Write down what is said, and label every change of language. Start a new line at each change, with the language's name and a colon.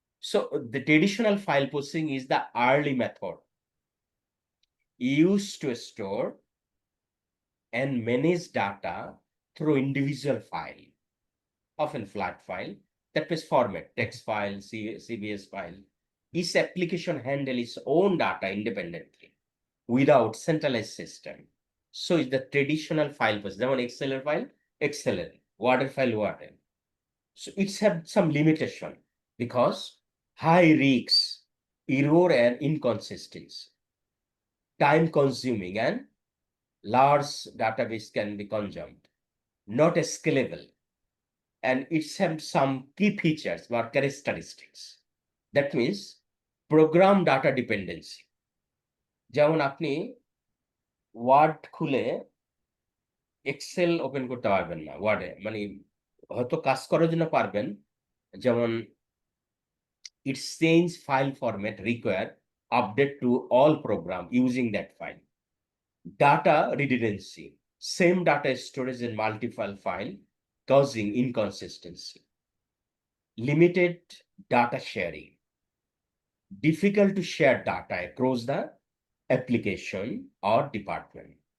English: So the traditional file processing is the early method used to store and manage data through individual file, often flat file, that means format, text file, CBS file. Each application handle its own data independently without centralized system. So it's the traditional file processing.
Bangla: যেমন এক্সেলের file এক্সেলের, ওয়ার্ডের file ওয়ার্ডের.
English: So it's have some limitation because high risks, error and inconsistency, time consuming, and large database can be consumed, not scalable, and it's have some key features or characteristics. That means program data dependency.
Bangla: যেমন আপনি word খুলে Excel open করতে পারবেন না ওয়ার্ডে, মানে হয়তো কাজ করার জন্য পারবেন, যেমন
English: its change file format require update to all program using that file. Data redundancy, same data storage in multiple file causing inconsistency. Limited data sharing, difficult to share data across the application or department.